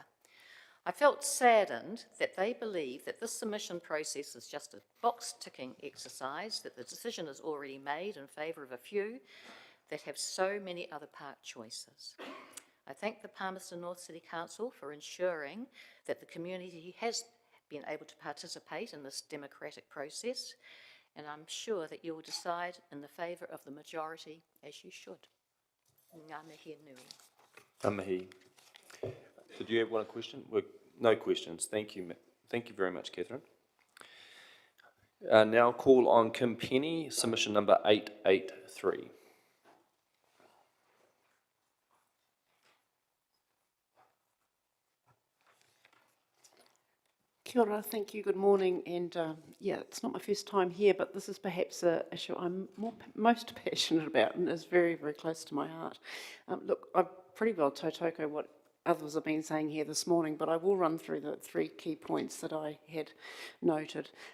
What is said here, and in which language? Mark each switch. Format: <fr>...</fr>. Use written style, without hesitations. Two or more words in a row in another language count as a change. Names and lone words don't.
<en>I felt saddened that they believe that this submission process is just a box-ticking exercise, that the decision is already made in favour of a few that have so many other park choices. I thank the Palmerston North City Council for ensuring that the community has been able to participate in this democratic process, and I'm sure that you will decide in the favour of the majority, as you should.</en> <mi>Ngā mihi nui. Ngā mihi.</mi> <en>Did you have one question? No questions. Thank you very much, Catherine. Now call on Kim Penny, submission number 883.</en> <mi>Kia ora,</mi> <en>thank you, good morning, and yeah, it's not my first time here, but this is perhaps an issue I'm most passionate about and is very, very close to my heart. Look, I've pretty well tautoko what others have been saying here this morning, but I will run through the 3 key points that I had noted.</en>